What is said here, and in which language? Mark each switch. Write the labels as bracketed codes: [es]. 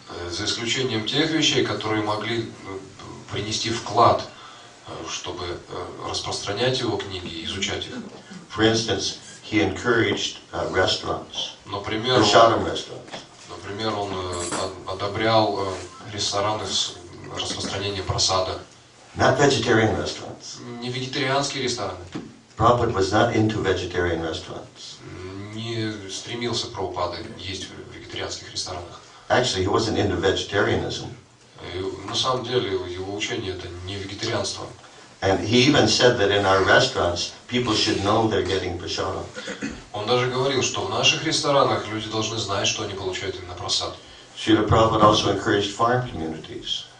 [ru] За исключением тех вещей, которые могли принести вклад, чтобы распространять его книги и изучать их. [en] For instance, he encouraged restaurants, [ru] Например, он одобрял рестораны с распространением просада. [en] not vegetarian restaurants. [ru] Не вегетарианские рестораны. [en] Prabhupada was not into vegetarian restaurants. [ru] не стремился Прабхупада есть в вегетарианских ресторанах. [en] Actually, he wasn't into vegetarianism. [ru] И на самом деле его учение это не вегетарианство. [en] And he even said that in our restaurants, people should know they're getting prasada. [ru] Он даже говорил, что в наших ресторанах люди должны знать, что они получают именно прасад. [en] Srila Prabhupada also encouraged farm communities.